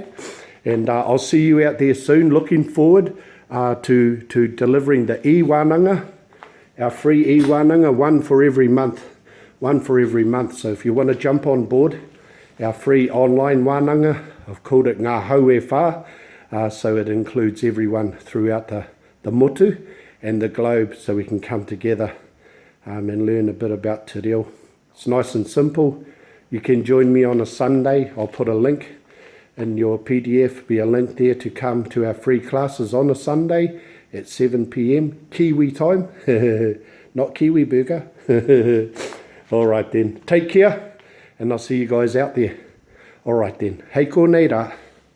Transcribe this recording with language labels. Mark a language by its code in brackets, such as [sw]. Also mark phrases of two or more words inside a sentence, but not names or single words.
[en] And I'll see you out there soon. Looking forward to delivering the iiWÄNANGA, our free iiWÄNANGA, one for every month. So if you want to jump on board, our free online wānanga, I've called it [mi] ngā haue whā, [en] so it includes everyone throughout the motu and the globe, so we can come together and learn a bit about [mi] te reo. [en] It's nice and simple. You can join me on a Sunday. I'll put a link in your PDF, be a link there to come to our free classes on a Sunday at 7 p.m. Kiwi time, not Kiwi burger. All right then, take care, and I'll see you guys out there. All right then, [mi] hei ko nei rā.